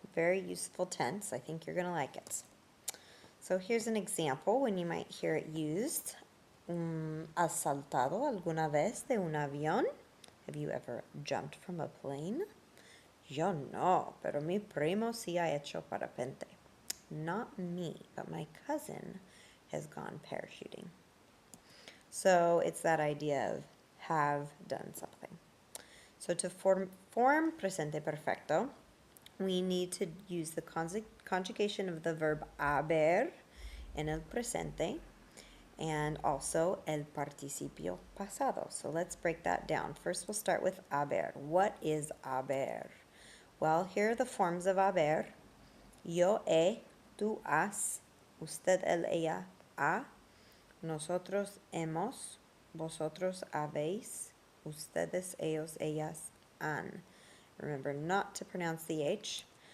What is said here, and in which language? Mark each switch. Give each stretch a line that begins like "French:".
English: Very useful tense. I think you're going to like it. So here's an example when you might hear it used.
Spanish: ¿Has saltado alguna vez de un avión?
English: Have you ever jumped from a plane?
Spanish: Yo no, pero mi primo sí ha hecho parapente.
English: Not me, but my cousin has gone parachuting. So it's that idea of have done something. So to form presente perfecto, we need to use the conjugation of the verb haber in el presente and also el participio pasado. So let's break that down. First, we'll start with haber. What is haber? Well, here are the forms of haber.
Spanish: Yo he, tú has, usted, él, ella, ha, nosotros hemos, vosotros habéis, ustedes, ellos, ellas, han.
English: Remember not to pronounce the H.